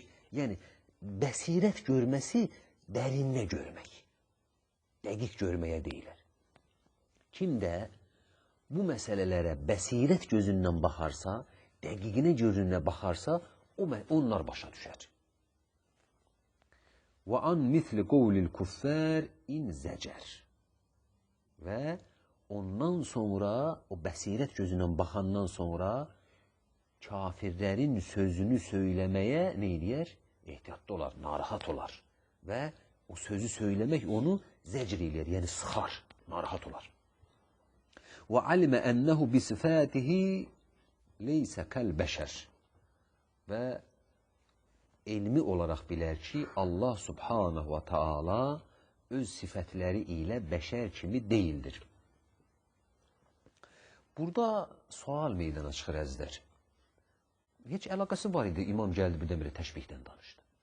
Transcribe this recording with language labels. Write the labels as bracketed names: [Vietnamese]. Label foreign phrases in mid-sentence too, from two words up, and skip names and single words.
[Azerbaijani] Yəni, bəsirət görməsi dərinlə görmək, dəqiq görməyə deyilir. Kim də bu məsələlərə bəsirət gözündən baxarsa, dəqiqinə gözündən baxarsa, onlar başa düşər. [Arabic] وَعَنْ مِثْلِ قَوْلِ الْكُفَّارِ اِنْ زَجَرْ. [Azerbaijani] Və ondan sonra, o bəsirət gözündən baxandan sonra, kafirlərin sözünü söyləməyə nə edir? Ehtiyatlı olar, narahat olar. Və o sözü söyləmək onu zəcr edir, yəni sıxar, narahat olar. [Arabic] وَعَلِمَ أَنَّهُ بِصِفَاتِهِ لَيْسَ كَالْبَشَرِ. [Azerbaijani] Və elmi olaraq bilər ki, [Arabic] الله سبحانه وتعالى [Azerbaijani] öz sifətləri ilə bəşər kimi deyildir. Burada sual meydana çıxır əzizlər. Heç əlaqəsi var idi, imam gəldi birdən-birə təşbihdən danışdı.